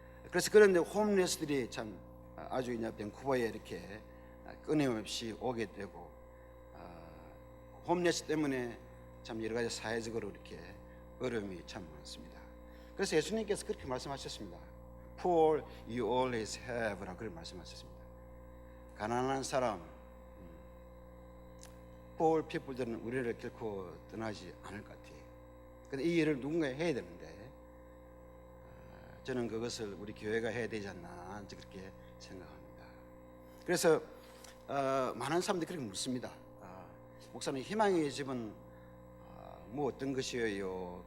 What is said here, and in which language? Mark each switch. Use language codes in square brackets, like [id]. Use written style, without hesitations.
[ko] 그래서 그런데 홈레스들이 참 아주 그냥 밴쿠버에 이렇게 끊임없이 오게 되고 홈레스 때문에 참 여러 가지 사회적으로 이렇게 어려움이 참 많습니다. 그래서 예수님께서 그렇게 말씀하셨습니다. [en] Poor you always have [ko] 라고 그렇게 말씀하셨습니다. 가난한 사람, poor people들은 우리를 결코 떠나지 않을 것 같아요. 근데 이 일을 누군가 해야 되는데 저는 그것을 우리 교회가 해야 되지 않나 그렇게 생각합니다. 그래서 많은 사람들이 그렇게 묻습니다. 목사님, 희망의 집은 뭐 어떤 것이에요?